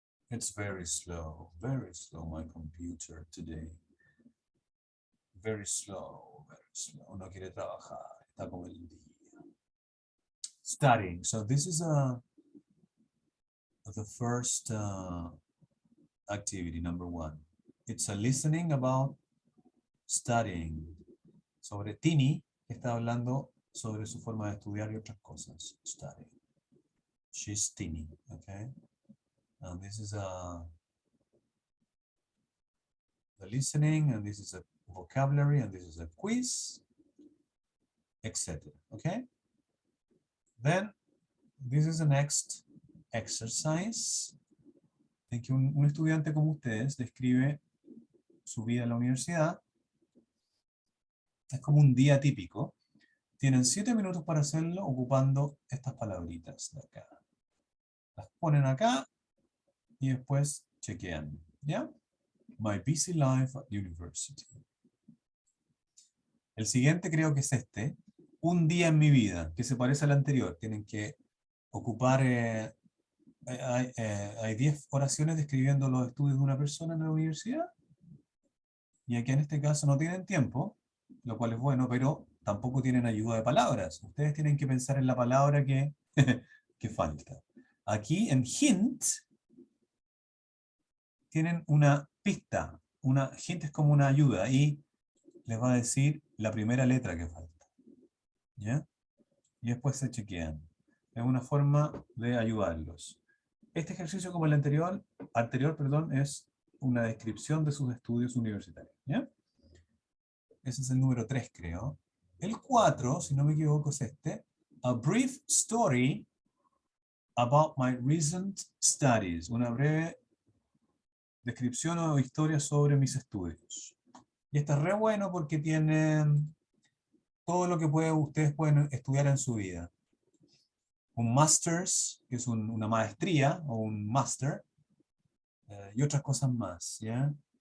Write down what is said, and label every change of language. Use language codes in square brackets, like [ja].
[en] It's very slow, my computer today. Very slow, [es] no quiere trabajar, está como el día. [en] Studying, so this is the first activity, number 1. It's a listening about studying. [es] Sobre Tini, está hablando sobre su forma de estudiar y otras cosas. [en] Studying. She's Tini, okay? And this is the listening, and this is a vocabulary, and this is a quiz, etc. Okay? Then, this is the next exercise [es] en que un estudiante como ustedes describe su vida en la universidad. Es como un día típico. Tienen 7 minutos para hacerlo ocupando estas palabritas de acá. Las ponen acá y después chequean. ¿Ya? [en] My busy life at university. [es] El siguiente creo que es este. Un día en mi vida, que se parece al anterior. Tienen que ocupar... hay 10 oraciones describiendo los estudios de una persona en la universidad. Y aquí en este caso no tienen tiempo, lo cual es bueno, pero tampoco tienen ayuda de palabras. Ustedes tienen que pensar en la palabra que, que falta. Aquí en hint tienen una pista. Una hint es como una ayuda y les va a decir la primera letra que falta. ¿Ya? Y después se chequean. Es una forma de ayudarlos. Este ejercicio, como el anterior, es una descripción de sus estudios universitarios. ¿Ya? Ese es el número 3, creo. El 4, si no me equivoco, es este. [en] A brief story about my recent studies. [es] Una breve descripción o historia sobre mis estudios. Y este es re bueno porque tiene todo lo que ustedes pueden estudiar en su vida. Un master's, que es una maestría o un máster, y otras cosas más, ¿ya?